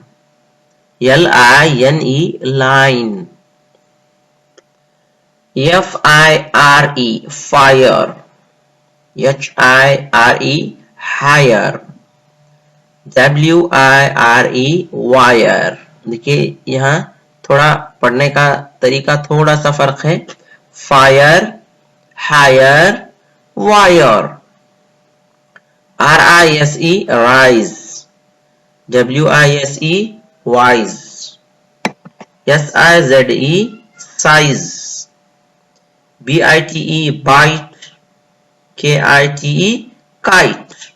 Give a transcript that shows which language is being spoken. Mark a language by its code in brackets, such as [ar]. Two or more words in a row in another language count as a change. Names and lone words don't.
[en] L-I-N-E, line. F-I-R-E, fire. H-I-R-E, higher. W-I-R-E, wire. [hi] देखिए यहाँ थोड़ा पढ़ने का तरीका थोड़ा सा फर्क है. [en] fire, higher, wire. R-I-S-E, rise. W-I-S-E, wise. S-I-Z-E, size. B-I-T-E, bite. K-I-T-E, kite.